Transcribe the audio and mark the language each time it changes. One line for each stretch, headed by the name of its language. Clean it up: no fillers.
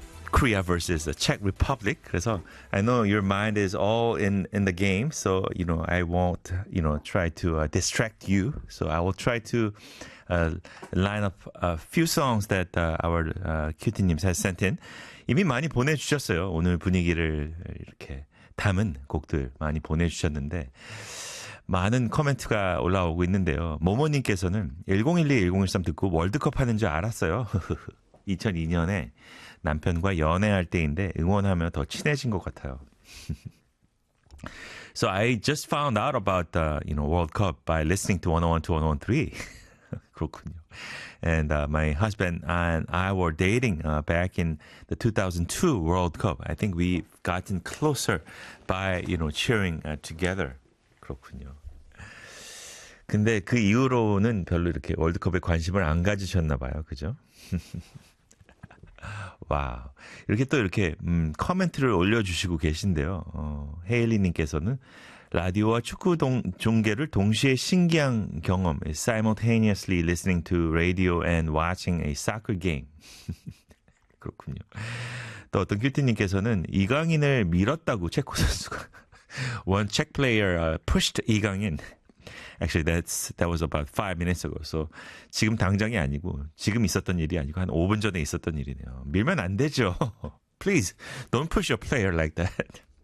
English: Korea versus the Czech Republic.
Korean: 그래서
English: I know your mind is all in the game. So, you know, I won't, you know, try to distract you. So I will try to line up a few songs that our QT님 has sent in.
Korean: 이미 많이 보내주셨어요. 오늘 분위기를 이렇게 담은 곡들 많이 보내주셨는데 많은 코멘트가 올라오고 있는데요. 모모님께서는 1012, 1013 듣고 월드컵 하는 줄 알았어요. 2002년에 남편과 연애할 때인데 응원하며 더 친해진 것 같아요.
English: So I just found out about the, you know, World Cup by listening to 101 to 103.
Korean: 그렇군요.
English: And my husband and I were dating back in the 2002 World Cup. I think we've gotten closer by, you know, cheering together.
Korean: 그렇군요. 근데 그 이후로는 별로 이렇게 월드컵에 관심을 안 가지셨나 봐요. 그죠? 와우. 이렇게 또 이렇게 커멘트를 올려주시고 계신데요. 헤일리님께서는 라디오와 축구 종계를 동시에 신기한 경험.
English: Simultaneously listening to radio and watching a soccer game.
Korean: 그렇군요. 또 어떤 큐티님께서는 이강인을 밀었다고 체코 선수가.
English: One Czech player pushed 이강인. Actually, that was about 5 minutes ago.
Korean: So 지금 당장이 아니고 지금 있었던 일이 아니고 한 5분 전에 있었던 일이네요. 밀면 안 되죠.
English: Please don't push your player like that.